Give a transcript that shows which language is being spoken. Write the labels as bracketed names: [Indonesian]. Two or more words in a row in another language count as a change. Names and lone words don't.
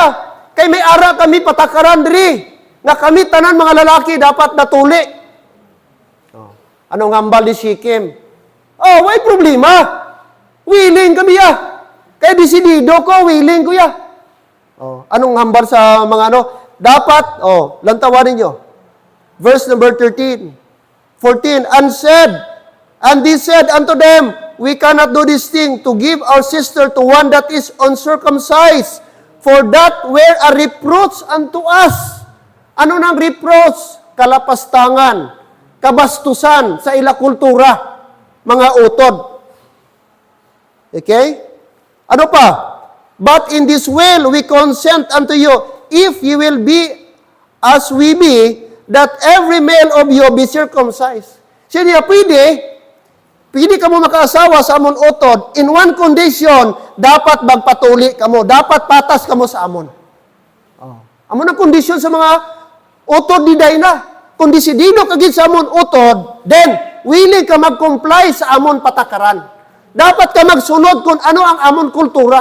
[Hiligaynon] Kay may ara kami patakaran diri. Nga kami tanan mga lalaki dapat natuli. Anong hambal ni Shikim? May problema. Willing kami ya. Kaya desidido ko, willing ko ya. Anong hambal sa mga ano? Dapat, lantawanin nyo. [English] Verse number 13. 14, and they said unto them, we cannot do this thing to give our sister to one that is uncircumcised, for that were a reproach unto us. [Hiligaynon] Ano nang reproach? Kalapastangan, kabastusan sa ila kultura, mga utod. Okay? Ano pa? [English] But in this will we consent unto you, if you will be as we be, that every male of you be circumcised. [Hiligaynon] Siya pwede ka mo makaasawa sa amon utod, [English] in one condition, [Hiligaynon] dapat magpatuli ka mo, dapat patas ka mo sa amon. Amon ang kondisyon sa mga utod di day na. Kung desidido ka gid sa amon utod, then willing ka mag-comply sa amon patakaran. Dapat ka magsunod kung ano ang amon kultura.